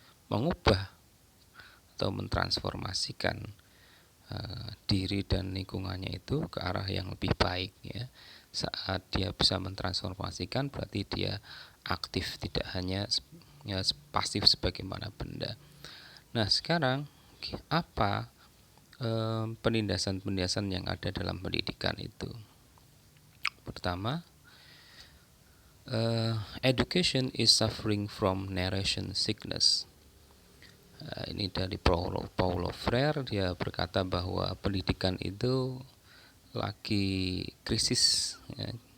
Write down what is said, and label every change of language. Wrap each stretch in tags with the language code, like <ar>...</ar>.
<id>mengubah atau mentransformasikan diri dan lingkungannya itu ke arah yang lebih baik, ya. Saat dia bisa mentransformasikan, berarti dia aktif, tidak hanya pasif sebagaimana benda. Nah, sekarang apa penindasan-penindasan yang ada dalam pendidikan itu? Pertama,</id> <en>education is suffering from narration sickness.</en> <id>Ini dari Paulo Freire. Dia berkata bahwa pendidikan itu lagi krisis, ya.</id>